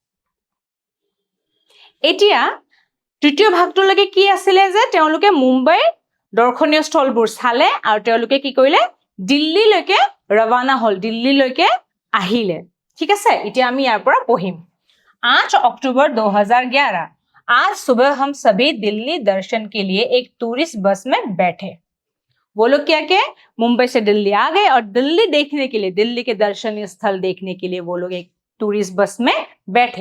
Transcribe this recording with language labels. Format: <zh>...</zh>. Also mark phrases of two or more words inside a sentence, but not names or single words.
<as>এতিয়া তৃতীয় ভাগটোলৈকে কি আছিলে যে তেওঁলোকে মুম্বাই দৰ্শনীয় স্থলবোৰ চালে আৰু তেওঁলোকে কি কৰিলে দিল্লীলৈকে ৰৱানা হল, দিল্লীলৈকে আহিলে। ঠিক আছে, এতিয়া আমি ইয়াৰ পৰা পঢ়িম।</as> <hi>8 अक्टूबर 2011 आज सुबह हम सभी दिल्ली दर्शन के लिए एक</hi> <en>tourist bus</en> <hi>में बैठे। वो लोग क्या किए, मुंबई से दिल्ली आ गए और दिल्ली देखने के लिए, दिल्ली के दर्शनीय स्थल देखने के लिए वो लोग एक</hi> <en>tourist bus</en> <hi>में बैठे।</hi>